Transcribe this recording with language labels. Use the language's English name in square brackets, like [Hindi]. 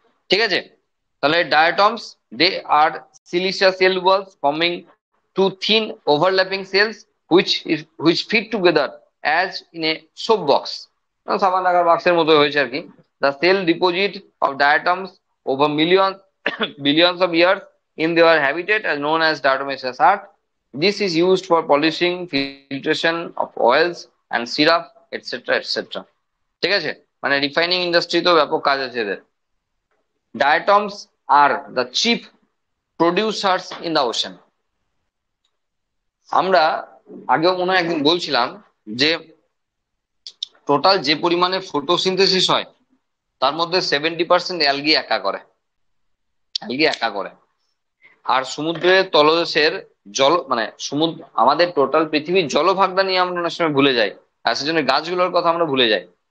[Bangla] ঠিক আছে, তাহলে [English] diatoms they are siliceous cell walls forming two thin overlapping cells which fit together as in a soap box, [Bangla] সাবান রাখার বাক্সের মতো হয়েছে আর কি। [English] The cell deposit of diatoms over millions billions of years in their habitat is known as diatomaceous earth. This is used for polishing, filtration of oils and syrup, etc. etc. [Bangla] ঠিক আছে, মানে refining ইন্ডাস্ট্রিতেও ব্যাপক কাজ আছে এদের। [English] Diatoms are the chief producers in the ocean. [Bangla] আমরা আগেও মনে হয় একদিন বলছিলাম যে টোটাল যে পরিমাণে ফটোসিনথেসিস হয় তার মধ্যে 70% অ্যালগি একা করে, অ্যালগি একা করে। আর সমুদ্রের তলদেশের জল মানে সমুদ্র, আমাদের টোটাল পৃথিবীর জলভাগটা নিয়ে আমরা অনেক সময় ভুলে যাই, আর সেজন্য গাছগুলোর কথা আমরা ভুলে যাই।